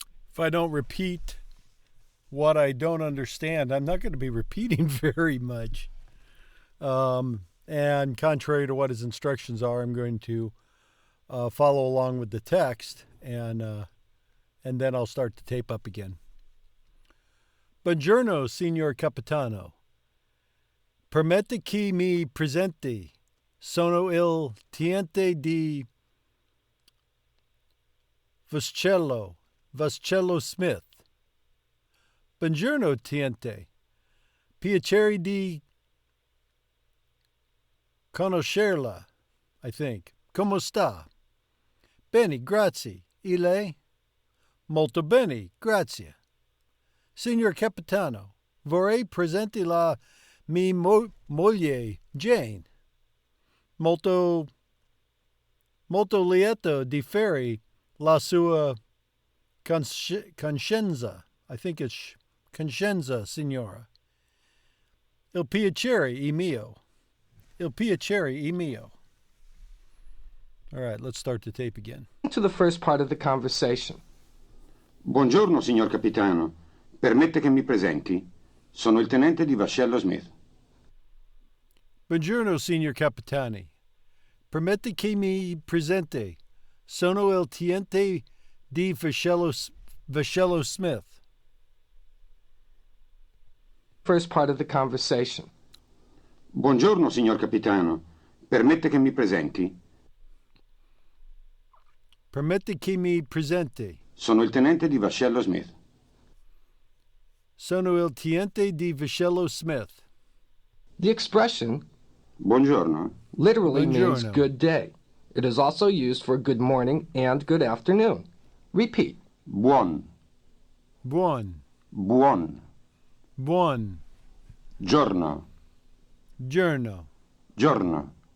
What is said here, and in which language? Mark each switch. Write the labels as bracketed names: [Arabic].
[English] If I don't repeat what I don't understand, I'm not going to be repeating very much. And contrary to what his instructions are, I'm going to follow along with the text, and then I'll start the tape up again. [Italian] Buongiorno, signor Capitano. Permette che mi presenti. Sono il tenente di Vascello Smith. Buongiorno, tenente. Piacere di conoscerla, [English] I think. [Italian] Come sta? Bene, grazie. E lei? Molto bene, grazie. Signor Capitano, vorrei presentare la mia moglie, Jane. Molto lieto di fare la sua coscienza. [English] I think it's [Italian] coscienza, signora. Il piacere è mio. Il piacere è mio. All right, let's start the tape again. [English] To the first part of the conversation. [Italian] Buongiorno, signor Capitano. Permette che mi presenti? Sono il tenente di Vascello Smith. Buongiorno, signor Capitani. Permette che mi presenti? Sono il tenente di Vascello Smith. [English] First part of the conversation. [Italian] Buongiorno, signor Capitano. Permette che mi presenti? Permette che mi presenti? Sono il tenente di Vascello Smith. Sono il tenente di Vascello Smith. [English] The expression [Italian] Buongiorno [English] literally means [Italian] Buongiorno. [English] good day. It is also used for good morning and good afternoon. Repeat. [Italian] Buon. Buon. Buon. Buon. Giorno. Giorno. Giorno.